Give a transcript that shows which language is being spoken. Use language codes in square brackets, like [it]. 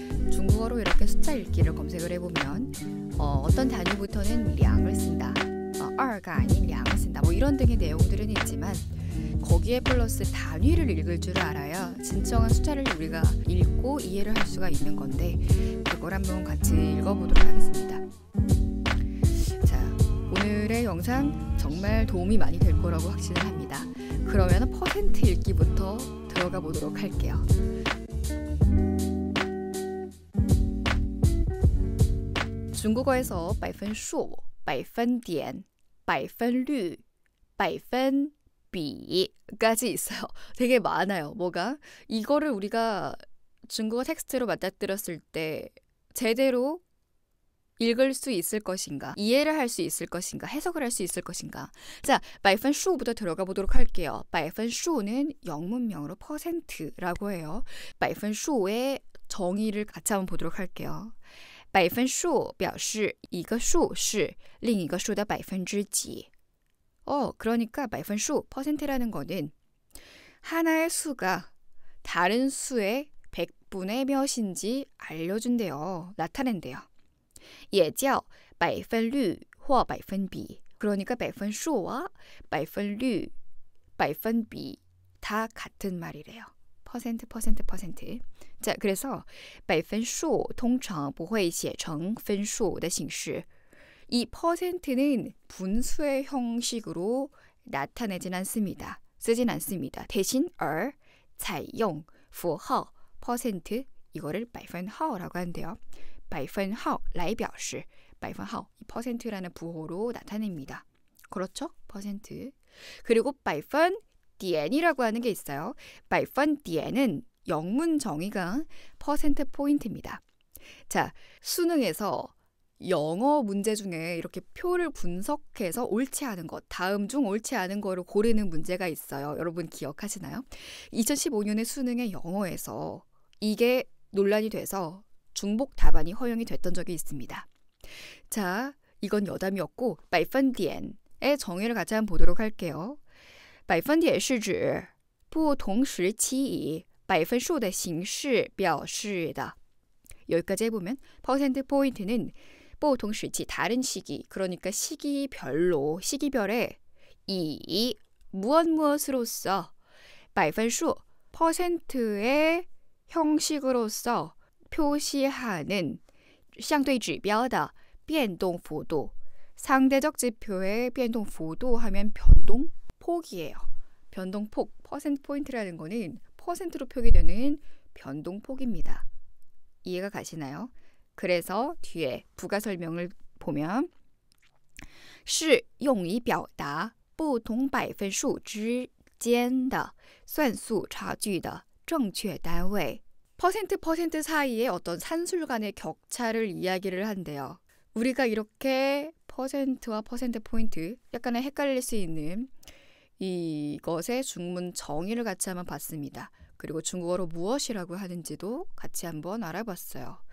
[ko] 중국어로 이렇게 숫자 읽기를 검색을 해보면 어떤 단위부터는 량을 쓴다, 2가 아닌 량을 쓴다, 뭐 이런 등의 내용들은 있지만 거기에 플러스 단위를 읽을 줄 알아야 진정한 숫자를 우리가 읽고 이해를 할 수가 있는 건데 그걸 한번 같이 읽어보도록 하겠습니다. 자, 오늘의 영상 정말 도움이 많이 될 거라고 확신을 합니다. 그러면 퍼센트 읽기부터 들어가 보도록 할게요. 중국어에서 百分数, 百分点, 百分率, 百分비까지 있어요. 되게 많아요. 뭐가? 이거를 우리가 중국어 텍스트로 맞닥뜨렸을 때 제대로 읽을 수 있을 것인가, 이해를 할 수 있을 것인가, 해석을 할 수 있을 것인가. 자, 百分数부터 들어가 보도록 할게요. 百分数는 영문명으로 퍼센트라고 해요. 百分数의 정의를 같이 한번 보도록 할게요. [zh] 百分数表示一个数是另一个数的百分之几。 [ko] 그러니까 百分数, 퍼센트라는 거는 하나의 수가 다른 수의 100분의 몇인지 알려준대요. 나타낸대요. [zh] 也叫百分率或百分比. [ko] 그러니까 百分数와 百分率, 百分比 다 같은 말이래요. 퍼센트. 자, 그래서 [zh] 百分数通常不会写成分数的形式. [ko] 이 퍼센트는 분수의 형식으로 나타내진 않습니다. 쓰진 않습니다. 대신 [zh] 采用符号 [ko] 퍼센트 이거를 百分号라고 한대요. [zh] 百分号来表示百分号 [ko] 이 퍼센트라는 부호로 나타냅니다. 그렇죠? 퍼센트. 그리고 百分点이라고 하는 게 있어요. 百分点은 영문 정의가 퍼센트 포인트입니다. 자, 수능에서 영어 문제 중에 이렇게 표를 분석해서 옳지 않은 것, 다음 중 옳지 않은 거를 고르는 문제가 있어요. 여러분 기억하시나요? 2015년의 수능의 영어에서 이게 논란이 돼서 중복 답안이 허용이 됐던 적이 있습니다. 자, 이건 여담이었고 百分点의 정의를 같이 한번 보도록 할게요. [zh] 百分点是指不同时期以百分数的形式表示的. [ko] 여기까지 해보면 퍼센트 포인트는 [zh] 不同时期 [ko] 다른 시기, 그러니까 시기별로, 시기별에 이 무엇으로서 百分数 퍼센트의 형식으로서 표시하는 [zh] 相对指标的变动幅度. [ko] 상대적 지표의 变动幅度 하면 변동폭이에요. 변동폭, 퍼센트 포인트라는 거는 퍼센트로 표기되는 변동폭입니다. 이해가 가시나요? 그래서 뒤에 부가 설명을 보면 [zh] 是用以表达不同百分数之间的算术差距的正确单位. [ko] 퍼센트 사이에 어떤 산술 간의 격차를 이야기를 한대요. 우리가 이렇게 퍼센트와 퍼센트 포인트 약간의 헷갈릴 수 있는 이것의 중문 정의를 같이 한번 봤습니다. 그리고 중국어로 무엇이라고 하는지도 같이 한번 알아봤어요.